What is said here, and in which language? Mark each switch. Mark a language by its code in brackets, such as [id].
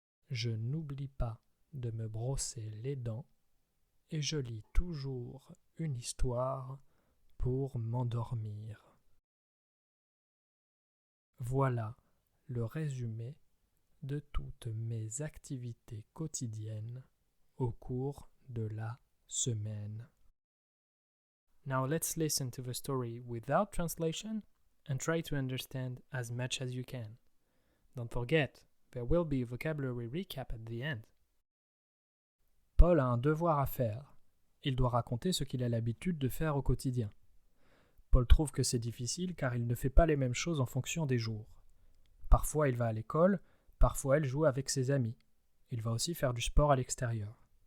[fr] Je n'oublie pas de me brosser les dents et je lis toujours une histoire pour m'endormir. Voilà le résumé de toutes mes activités quotidiennes au cours de la semaine. [en] Now let's listen to the story without translation and try to understand as much as you can. Don't forget, there will be a vocabulary recap at the end. [fr] Paul a un devoir à faire. Il doit raconter ce qu'il a l'habitude de faire au quotidien. Paul trouve que c'est difficile car il ne fait pas les mêmes choses en fonction des jours. Parfois il va à l'école, parfois il joue avec ses amis. Il va aussi faire du sport à l'extérieur.